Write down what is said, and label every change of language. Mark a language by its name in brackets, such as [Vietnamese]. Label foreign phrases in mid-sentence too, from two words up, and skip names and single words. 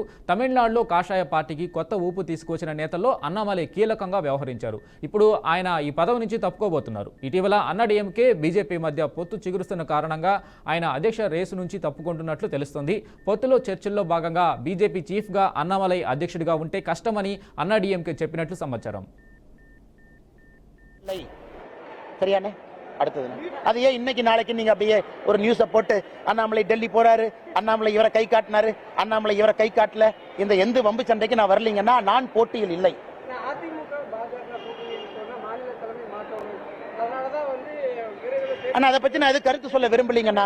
[Telugu] తమిళనాడులో కాషాయ పార్టీకి కొత్త ఊపు తీసుకొచ్చిన నేతల్లో అన్నామలై కీలకంగా వ్యవహరించారు. ఇప్పుడు ఆయన ఈ పదవి నుంచి తప్పుకోబోతున్నారు. ఇటీవల అన్నాడీఎంకే బీజేపీ మధ్య పొత్తు చిగురుస్తున్న కారణంగా ఆయన అధ్యక్ష రేసు నుంచి తప్పుకుంటున్నట్లు తెలుస్తోంది. పొత్తులో చర్చల్లో భాగంగా బీజేపీ చీఫ్గా అన్నామలై అధ్యక్షుడిగా ఉంటే కష్టమని అన్నాడీఎంకే చెప్పినట్లు సమాచారం. [Tamil] சரியானே அடுத்தது அது ஏன் இன்னைக்கு நாளைக்கு நீங்க அப்படியே ஒரு நியூஸை போட்டு அண்ணாமலை டெல்லி போறாரு, அண்ணாமலை இவரை கை காட்டினாரு, அண்ணாமலை இவரை கை காட்டல, இந்த எந்த வம்பு சண்டைக்கு நான் வரலீங்கன்னா நான் போட்டியில் இல்லை. அண்ணா அதை பத்தி நான் எது கருத்து சொல்ல விரும்பலீங்கண்ணா.